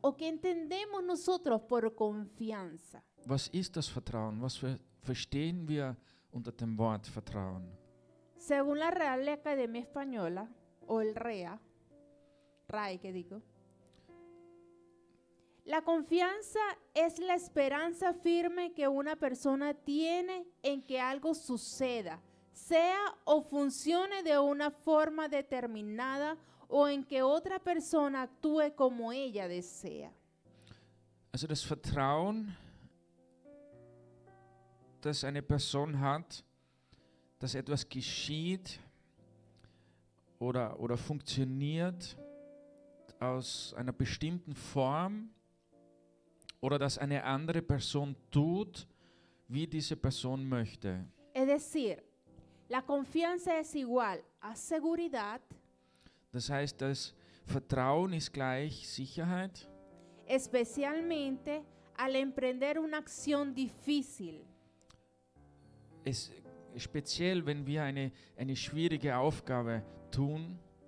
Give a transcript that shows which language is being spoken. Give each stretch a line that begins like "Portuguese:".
Spanish: ¿O qué entendemos nosotros por confianza?
German: Was ist das Vertrauen? Was verstehen wir unter dem Wort Vertrauen?
Spanish: Según la Real Academia Española, o el RAE que digo, la confianza es la esperanza firme que una persona tiene en que algo suceda, sea o funcione de una forma determinada o en que otra persona actúe como ella desea.
German: Also das Vertrauen, das eine Person hat, dass etwas geschieht oder funktioniert aus einer bestimmten Form oder dass eine andere Person tut, wie diese Person möchte.
Spanish: Es decir, la confianza es igual a seguridad,
German: Das heißt, das Vertrauen ist gleich Sicherheit,
Spanish: especialmente al emprender una acción difícil.
German: speziell wenn wir eine schwierige Aufgabe tun